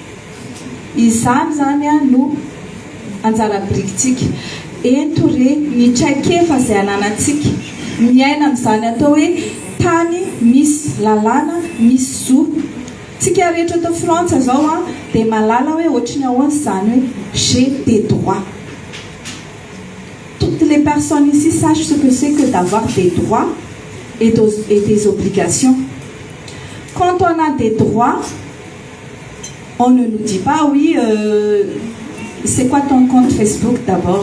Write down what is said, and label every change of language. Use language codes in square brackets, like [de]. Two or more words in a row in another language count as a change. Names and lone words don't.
[mg] Izany zany no anjara birikintsika ento re ny traikefa zay ananantsika miaina amin'izany atao hoe tany misy lalàna misy zo. Tsika rehetra eto Frantsa zao dia malala hoe ohatriny ahoana zany hoe [fr] j'ai des droits. Toutes les personnes ici sachent ce que c'est que d'avoir des droits et des obligations. Quand on a des droits, on ne nous dit pas oui, c'est quoi ton compte Facebook d'abord?